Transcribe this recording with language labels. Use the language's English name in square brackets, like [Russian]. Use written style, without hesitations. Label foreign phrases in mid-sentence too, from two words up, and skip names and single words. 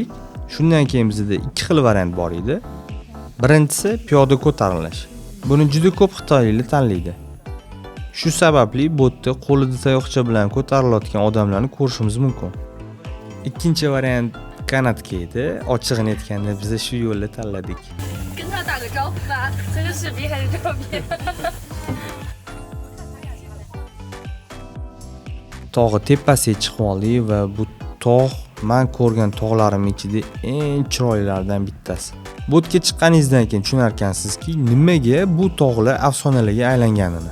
[Uzbek] Shundan keyin bizda ikki xil variant bor edi. Birinchisi piyoda ko'tarilish. Buni juda ko'p xitoyliklar tanlaydi. Shu sababli botda qo'lida tayoqcha bilan ko'tarilayotgan odamlarni ko'rishimiz mumkin. Ikkinchi variant kanatga edi. Ochig'ini aytganda biz shu yo'lni tanladik. [Chinese] 跟他打个招呼吧，这是视频还是照片？ [Uzbek] Tog'i tepasiga chiqib oldik va bu tog' men ko'rgan tog'larim ichida eng chiroylilaridan bittasi. Botga chiqqaningizdan keyin tushunarkansizki, nimaga bu tog'lar afsonalarga aylanganini.